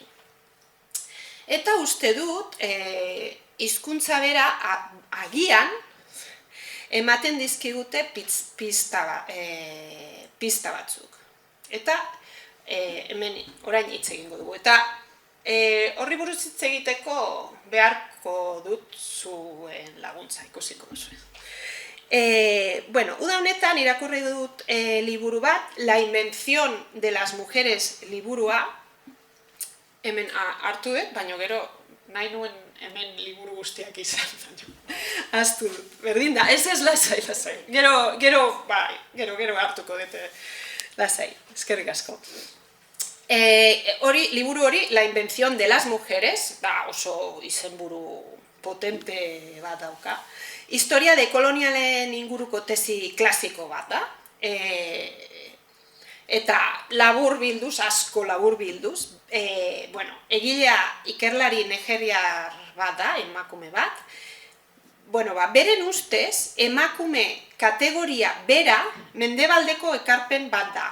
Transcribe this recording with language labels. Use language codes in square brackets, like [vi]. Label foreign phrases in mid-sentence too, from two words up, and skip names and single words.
[eu] Eta uste dut, hizkuntza bera agian ematen dizkigute pista batzuk. Eta hemen orain hitz egingo dugu. Eta horri buruz hitz egiteko beharko dut zuen laguntza ikusiko zuen. Uda honetan irakurri dut liburu bat, La invención de las mujeres liburua, hemen hartu dut, baina gero nahi nuen hemen liburu guztiak izan, aztu dut, berdin da, ez lasai. Gero hartuko dut lasai, eskerrik asko. Liburu hori, La invención de las mujeres, oso izenburu potente bat dauka, historia de kolonialen inguruko tesi klasiko bat da, eta labur bilduz, asko labur bilduz, egilea ikerlari nigeriar bat da, emakume bat, beren ustez, emakume kategoria bera mendebaldeko ekarpen bat da.